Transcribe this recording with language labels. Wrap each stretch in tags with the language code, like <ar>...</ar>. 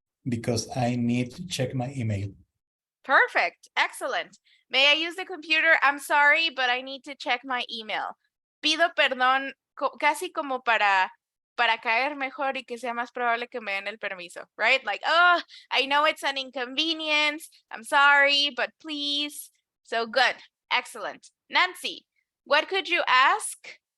<en>Because I need to check my email. Perfect. Excellent. May I use the computer? I'm sorry, but I need to check my email.</en> <es>Pido perdón casi como para caer mejor y que sea más probable que me den el permiso, right?</es> <en>Like, oh, I know it's an inconvenience. I'm sorry, but please. So good. Excellent. Nancy, what could you ask?</en>